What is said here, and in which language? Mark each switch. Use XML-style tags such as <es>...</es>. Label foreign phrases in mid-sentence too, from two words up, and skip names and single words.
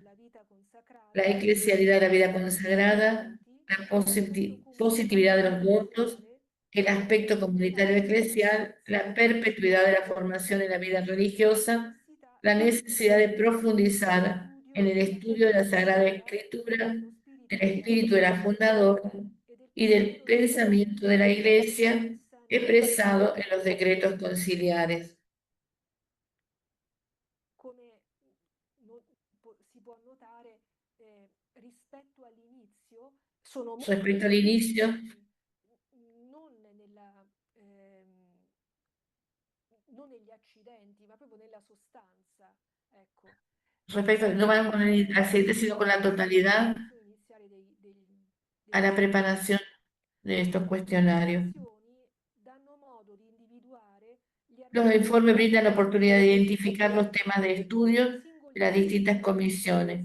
<es>La eclesialidad de la vida consagrada, la positividad de los votos, el aspecto comunitario eclesial, la perpetuidad de la formación en la vida religiosa, la necesidad de profundizar en el estudio de la Sagrada Escritura, del espíritu de la fundadora y del pensamiento de la Iglesia expresado en los decretos conciliares.</es> <it>Come si può notare, rispetto all'inizio, sono molto</it> <es>Respecto al inicio,</es> <it>non non negli accidenti, ma proprio nella sostanza. Ecco.</it> <es>respecto, no van con el aceite, sino con la totalidad a la preparación de estos cuestionarios. Los informes brindan la oportunidad de identificar los temas de estudio de las distintas comisiones.</es>